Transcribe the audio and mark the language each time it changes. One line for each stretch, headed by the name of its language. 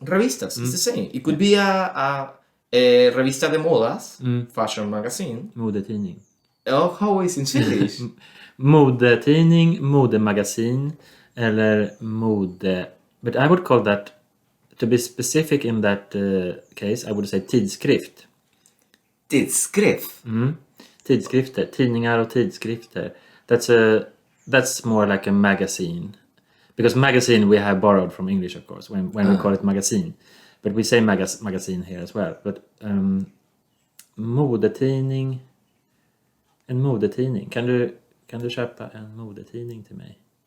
English: Revistas, it's the same. It could be a
Spanish: revista de modas,
English: fashion magazine.
Swedish: Modetidning.
English: Oh, how is in Swedish?
Swedish: Modetidning, modemagasin, eller mode.
English: But I would call that, to be specific in that case, I would say tidskrift.
Swedish: Tidskrift? Tidskrifter, tidningar och tidskrifter.
English: That's more like a magazine. Because magazine we have borrowed from English, of course, when we call it magazine. But we say magazine here as well.
Swedish: But modetidning, en modetidning. Kan du köpa en modetidning till mig?